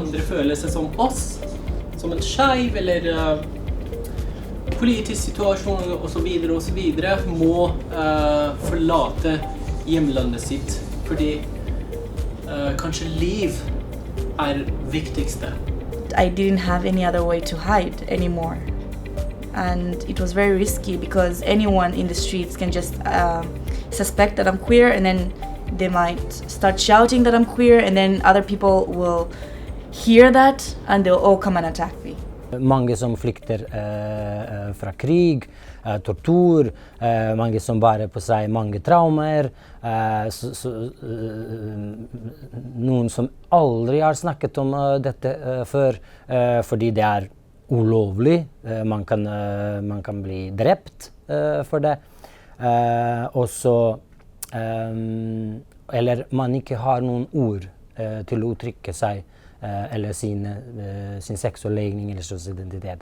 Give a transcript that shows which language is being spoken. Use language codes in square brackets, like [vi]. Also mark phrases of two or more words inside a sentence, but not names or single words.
[no] føle seg som oss, som en skeiv eller politisk situasjon og så videre, må forlate hjemlandet sitt, fordi kanskje liv viktigste. [en] I didn't have any other way to hide anymore. And it was very risky because anyone in the streets can just suspect that I'm queer, and then they might start shouting that I'm queer, and then other people will hear that and they'll all come and attack me. [no] Mange som flykter fra krig, tortur, mange som bærer på seg mange traumer, noen som aldri har snakket om dette før, fordi det ulovlig, man kan bli drept for det, og så, eller man ikke har noen ord til å uttrykke seg, eller sin seksuelle legning eller sin identitet.